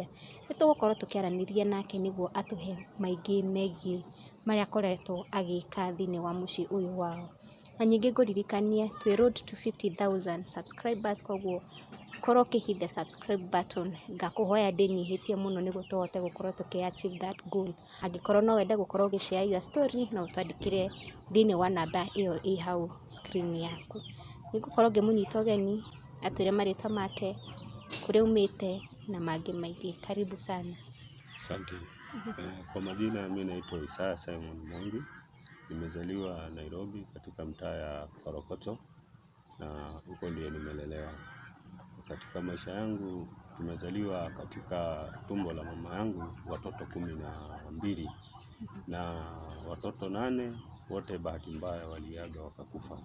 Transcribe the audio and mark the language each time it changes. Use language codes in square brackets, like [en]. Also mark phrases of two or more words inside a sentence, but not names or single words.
[ki] Nitugukorwo tukiaraniria nake niguo atuhe maingi megie maria akoretwo agika thini wa muci uyu wao. Na nyingi nguririkanie twi [en] road to 50,000 subscribers, [ki] koguo korwo ukihit [en] the subscribe button, [ki] ngakuhoya ndinyihitie muno niguo tuhote gukorwo tukiachieve [en] that goal. [ki] Angikorwo no wende gukorwo ugishare [en] your story [ki] na utwandikire thini wa namba iyo i hau screen yaku. Nigukorwo ngimunyita ugeni atwire maritwa make, kuria umite na mangĩ maingĩ. [sw] Karibu sana. Asante. Kwa majina mimi naitwa Isaya Simon Mwangi. Nimezaliwa Nairobi katika mtaa ya Korokocho na huko ndiye nimelelewa. Katika maisha yangu nimezaliwa katika tumbo la mama yangu watoto 12 na watoto 8 wote bahati mbaya waliaga wakakufa.